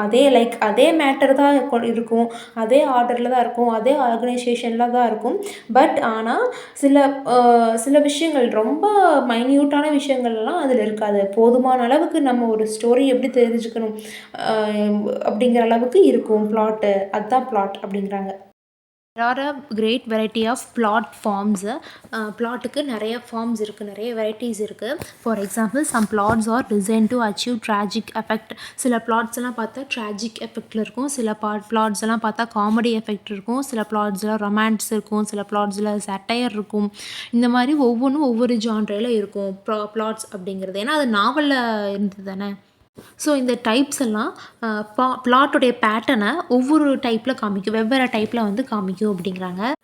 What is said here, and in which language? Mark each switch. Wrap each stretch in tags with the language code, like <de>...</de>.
<ta>அதே மேட்டர் தான் இருக்கும், அதே ஆர்டரில் தான் இருக்கும், அதே ஆர்கனைசேஷனில் தான் இருக்கும். பட் ஆனால் சில விஷயங்கள் ரொம்ப மைன்யூட்டான விஷயங்கள்லாம் அதில் இருக்காது. போதுமான அளவுக்கு நம்ம ஒரு ஸ்டோரி எப்படி தெரிஞ்சுக்கணும் அப்படிங்கிற அளவுக்கு இருக்கும் பிளாட்டு. அதுதான் பிளாட் அப்படிங்கிறாங்க.</ta> <en>There are a great variety of plot forms.</en> <ta>பிளாட்டுக்கு நிறைய ஃபார்ம்ஸ் இருக்குது, நிறைய வெரைட்டிஸ் இருக்குது.</ta> <en>For example, some plots are designed to achieve tragic effect.</en> <ta>சில plots எல்லாம் பார்த்தா tragic effectல இருக்கும், சில plots எல்லாம் பார்த்தா காமெடி எஃபெக்ட் இருக்கும், சில plotsலாம் ரொமான்ஸ் இருக்கும், சில plotsல சட்டையர் இருக்கும். இந்த மாதிரி ஒவ்வொன்றும் ஒவ்வொரு ஜான்ரில் இருக்கும் plots அப்படிங்கிறது. ஏன்னா அது நாவலில் இருந்தது தானே. ஸோ இந்த டைப்ஸ் எல்லாம் பிளாட்டோடைய பேட்டர்னை ஒவ்வொரு டைப்பில் காமிக்கும், வெவ்வேறு டைப்பில் வந்து காமிக்கும் அப்படிங்கிறாங்க.</ta>